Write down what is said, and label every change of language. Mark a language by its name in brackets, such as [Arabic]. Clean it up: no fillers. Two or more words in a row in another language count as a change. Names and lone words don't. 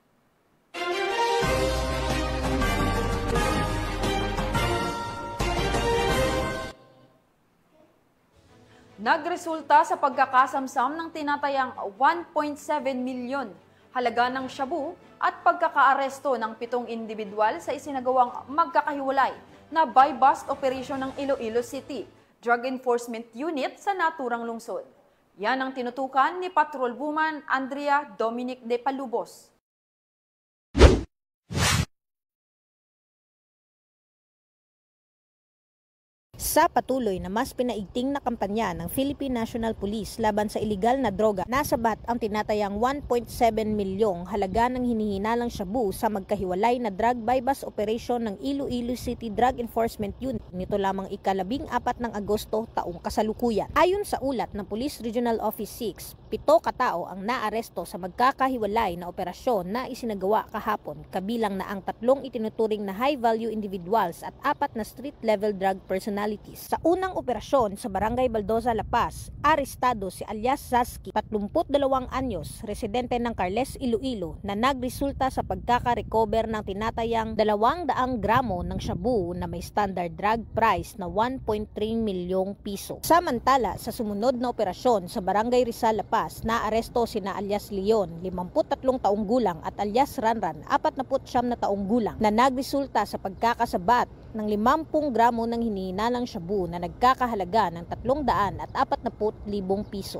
[Filipino] Nagresulta sa pagkakasamsam ng tinatayang 1.7 milyon halaga ng shabu at pagkakaaresto ng 7 individual sa isinagawang magkakahiwalay na [English] buy-bust operation [Filipino] ng Iloilo City Drug Enforcement Unit sa naturang lungsod. Yan ang tinutukan ni Patrol Woman Andrea Dominic de Palubos. Sa patuloy na mas pinaigting na kampanya ng Philippine National Police laban sa iligal na droga, nasabat ang tinatayang 1.7 milyong halaga ng hinihinalang shabu sa magkahiwalay na [English] drug buy-bust operation [Filipino] ng Iloilo City Drug Enforcement Unit nito lamang ika-14 ng Agosto taong kasalukuyan. Ayon sa ulat ng Police Regional Office 6, 7 katao ang naaresto sa magkakahiwalay na operasyon na isinagawa kahapon, kabilang na ang 3 itinuturing na [English] high-value individuals [Filipino] at 4 na [English] street-level drug personalities. [Filipino] Sa unang operasyon sa Barangay Baldoza, La Paz, arestado si alias Saski, 32 anyos, residente ng Carles, Iloilo, na nagresulta sa pagkaka-recover ng tinatayang 200 gramo ng shabu na may [English] standard drug price [Filipino] na 1.3 milyong piso. Samantala, sa sumunod na operasyon sa Barangay Rizal, La Paz, lumalabas na aresto sina alias Leon, 53 taong gulang at alias Ranran, 49 na taong gulang na nagresulta sa pagkakasabat ng 50 gramo ng hinihinalang shabu na nagkakahalaga ng 340,000 piso.